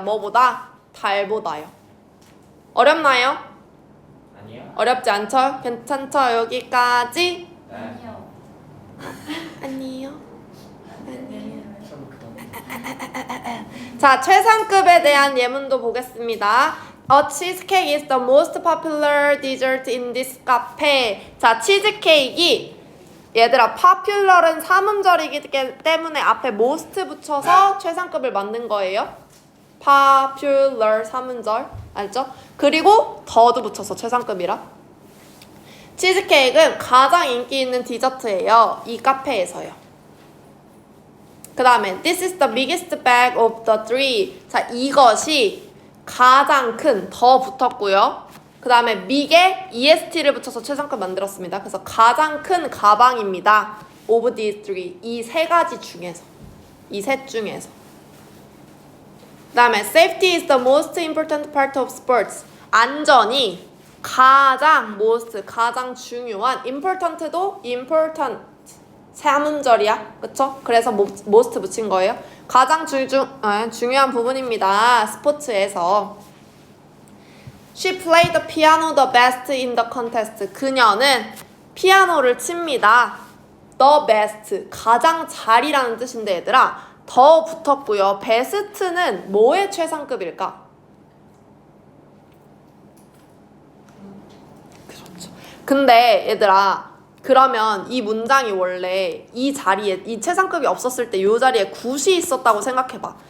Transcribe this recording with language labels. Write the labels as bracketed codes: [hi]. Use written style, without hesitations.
[ko] 뭐보다? 달보다요. 어렵나요? 아니요. 어렵지 않죠? 괜찮죠? 여기까지? 네. 아니요. 자, 최상급에 대한 예문도 보겠습니다. [en] A cheesecake is the most popular dessert in this cafe. [ko] 자, 치즈케이크 얘들아 popular은 삼음절이기 때문에 앞에 most 붙여서 최상급을 만든 거예요. popular 삼음절 알죠? 그리고 더도 붙여서 최상급이라. 치즈케이크는 가장 인기 있는 디저트예요. 이 카페에서요. 그 다음에 [en] This is the biggest bag of the three. [ko] 자, 이것이 가장 큰, 더 붙었고요. 그 다음에 big에 est를 붙여서 최상급 만들었습니다. 그래서 가장 큰 가방입니다. [en] of these three. [ko] 이 세 가지 중에서. 이 셋 중에서. 그 다음에 [en] Safety is the most important part of sports. [ko] 안전이 가장 가장 중요한 important도 important 삼음절이야. 그쵸? 그래서 most 붙인 거예요. 가장 중요한 부분입니다. 스포츠에서. [en] She played the piano the best in the contest. [ko] 그녀는 피아노를 칩니다. [en] The best. [ko] 가장 잘이라는 뜻인데 얘들아. 더 붙었고요. best는 뭐의 최상급일까? 그렇죠. 근데 얘들아 그러면 이 문장이 원래 이 자리에 이 최상급이 없었을 때 이 자리에 굿이 있었다고 생각해봐.